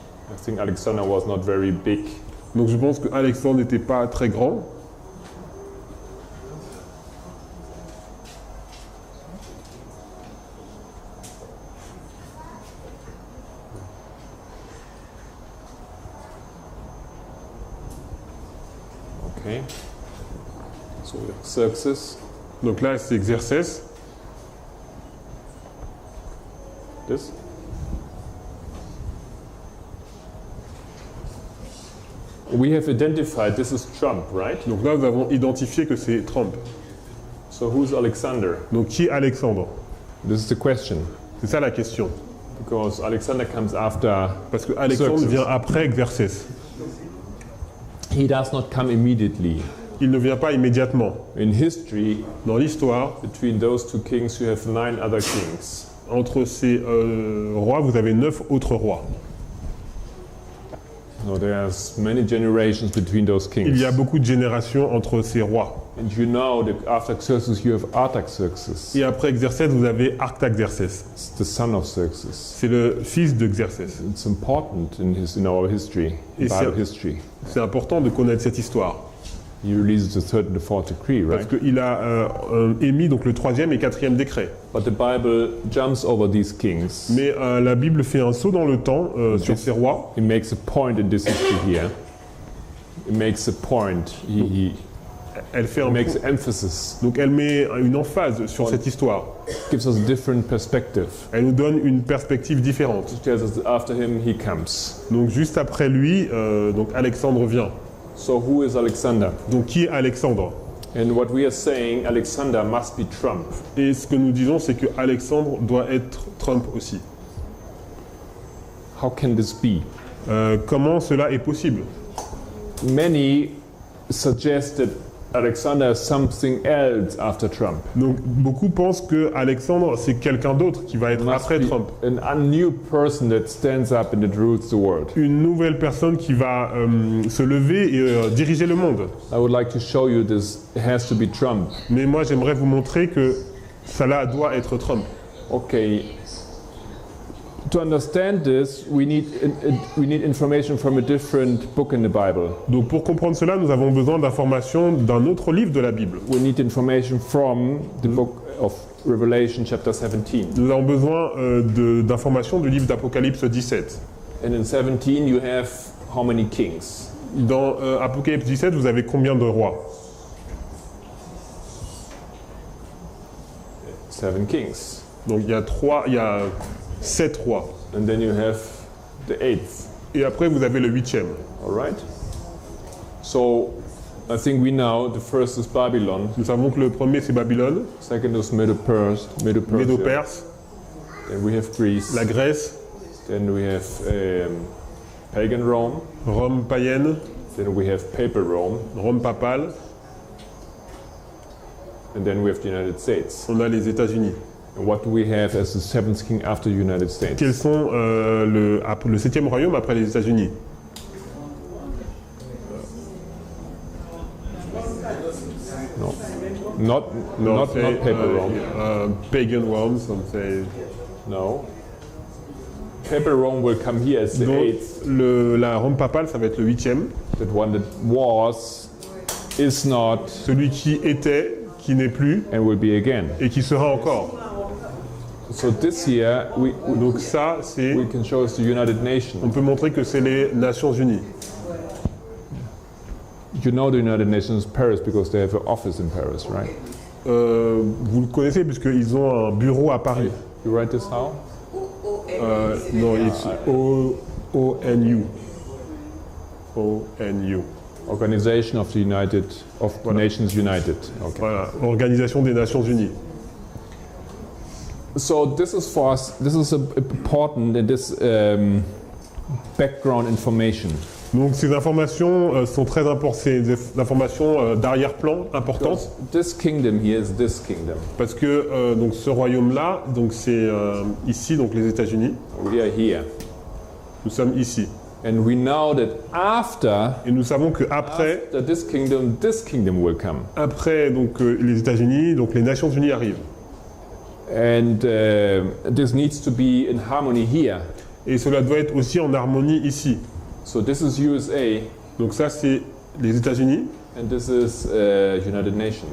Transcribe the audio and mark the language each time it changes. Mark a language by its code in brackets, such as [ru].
[en] I think Alexander was not very big [fr] Donc je pense que Alexandre n'était pas très grand. [en] Okay. So Xerxes, [fr] Donc là, c'est Xerxès. [en] this. We have identified this is Trump, right? [fr] Donc là, nous avons identifié que c'est Trump. [en] So who's Alexander? [fr] Donc qui est Alexandre? [en] This is the question. [fr] C'est ça la question. [en] Because Alexander comes after. [fr] Parce que Alexandre [en] Xerxes. [fr] vient après Xerxès. [en] He does not come immediately. [fr] Il ne vient pas immédiatement. [en] In history, [fr] Dans l'histoire, [en] between those two kings, you have 9 other kings. [fr] entre ces rois, vous avez 9 autres rois. [en] So there's many generations between those kings. [fr] Il y a beaucoup de générations entre ces rois. [en] And you know that after Xerxes, you have Artaxerxes. [fr] Et après Xerxès, vous avez Artaxerxès. [en] It's the son of Xerxes. [fr] C'est le fils de Xerxès. [en] It's important in our history, [fr] Et [en] Bible [fr] c'est- [en] history. [fr] C'est important de connaître cette histoire. [en] He releases the third and the fourth decree, [fr] Parce [en] right? [fr] qu'il a émis donc, le 3e et 4e décret. [en] But the Bible jumps over these kings. [fr] Mais la Bible fait un saut dans le temps sur ces rois. [en] It makes a point in this history here. It makes a point. He [fr] Elle fait un [en] makes emphasis. [fr] Donc elle met une emphase sur cette histoire. [en] Gives us a different perspective. [fr] Elle nous donne une perspective différente. [en] It tells us that after him, he comes. [fr] Donc juste après lui, donc Alexandre vient. [en] So who is Alexander? [fr] Donc qui est Alexandre? [en] And what we are saying, Alexander must be Trump. [fr] Et ce que nous disons, c'est que Alexandre doit être Trump aussi. [en] How can this be? [fr] Comment cela est possible? [en] Many suggest that Alexander is something else after Trump. [fr] Donc beaucoup pensent que Alexandre c'est quelqu'un d'autre qui va être [en] Must [fr] après [en] be Trump. a new person that stands up and that rules the world. [fr] Une nouvelle personne qui va se lever et diriger le monde. [en] I would like to show you this. It has to be Trump. [fr] Mais moi j'aimerais vous montrer que cela doit être Trump. [en] Okay. To understand this, we need information from a different book in the Bible. [fr] Donc pour comprendre cela, nous avons besoin d'informations d'un autre livre de la Bible. [en] We need information from the book of Revelation, chapter 17. [fr] Nous avons besoin d'informations du livre d'Apocalypse 17. [en] And in 17, you have how many kings? [fr] Dans Apocalypse 17, vous avez combien de rois? [en] 7 kings. [fr] Donc il y a 7 rois. [en] And then you have the 8th. [fr] Et après vous avez le 8e. [en] All right? So, I think we know the first is Babylon, [fr] Nous savons que le premier c'est Babylone, [en] second is Medo-Persia, [fr] Médo-Perse, [en] then we have Greece, [fr] la Grèce, [en] then we have pagan Rome, [fr] Rome païenne, [en] then we have papal Rome, [fr] Rome papale, [en] and then we have the United States. [fr] on a les États-Unis. [en] And what do we have as the 7th king after the United States? [fr] Quels sont le 7e royaume après les États-Unis? [en] Not papal Rome. Pagan Rome, some say. No. Papal Rome will come here as the [fr] Donc [en] 8th. [fr] la Rome papale, ça va être le 8e. [en] That one that was, is not, [fr] Celui qui était, qui n'est plus [en] and will be again. [fr] et qui sera encore. [en] So this year [fr] Donc ça, c'est, [en] we can show us the United Nations. [fr] on peut montrer que c'est les Nations Unies. [en] You know the United Nations Paris because they have an office in Paris, right? [fr] Vous le connaissez puisqu'ils ont un bureau à Paris. [en] You write this how? [fr] Non, [en] it's ONU. ONU. Organization of the Nations United. Okay. [fr] Voilà, Organisation des Nations Unies. [en] So this is for us. This is important in this background information. [fr] Donc ces informations sont très importantes, c'est des informations d'arrière-plan importantes [en] This kingdom here is this kingdom. [fr] parce que donc ce royaume-là, donc c'est ici, donc les États-Unis. [en] We are here, [fr] Nous sommes ici. [en] and we know that after [fr] Et nous savons que après [en] this kingdom will come, [fr] donc les États-Unis, donc les Nations Unies arrivent. [en] and this needs to be in harmony here. [fr] Et cela doit être aussi en harmonie ici. [en] So this is USA. [fr] Donc ça, c'est les États-Unis, [en] and this is United Nations.